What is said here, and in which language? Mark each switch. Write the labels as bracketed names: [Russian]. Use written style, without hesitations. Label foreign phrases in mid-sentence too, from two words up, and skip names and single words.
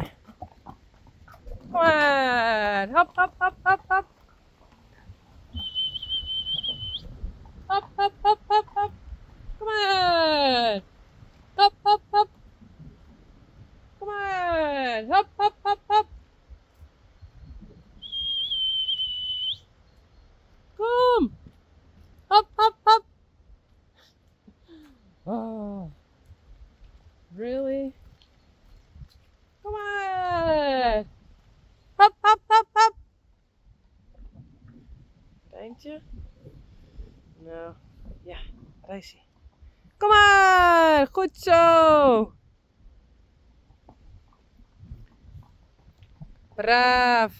[English] Come on! Hop, hop, hop, hop, hop! Hop, hop, hop, hop, hop! Come on! Hop, hop, hop! Come on! Hop, hop, hop, hop! [Dutch] Kom! [English] Hop, hop, hop! Oh, really? Come on! Hop, hop, hop, hop! [Dutch] Rijntje? Nou, ja, Risey. Kom maar! Goed zo! Braaf.